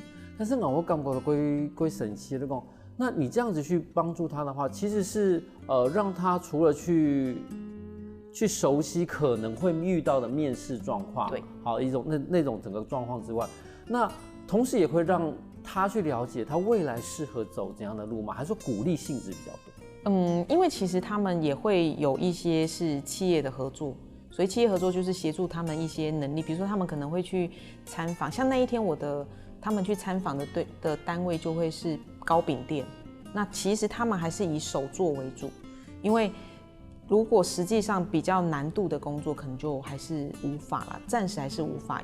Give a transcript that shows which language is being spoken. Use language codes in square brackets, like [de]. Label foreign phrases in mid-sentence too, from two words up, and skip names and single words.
[zh] 但是我感覺到歸神奇的講，那你這樣子去幫助他的話，其實是讓他除了去熟悉可能會遇到的面試狀況，對，好一種那種整個狀況之外，那同時也會讓他去了解他未來適合走怎樣的路嘛，還是說鼓勵性質比較多？因為其實他們也會有一些是企業的合作，所以企業合作就是協助他們一些能力，比如說他們可能會去參訪，像那一天他们去参访的单位就会是糕饼店，那其实他们还是以手作为主，因为如果实际上比较难度的工作，可能就还是无法啦，暂时还是无法。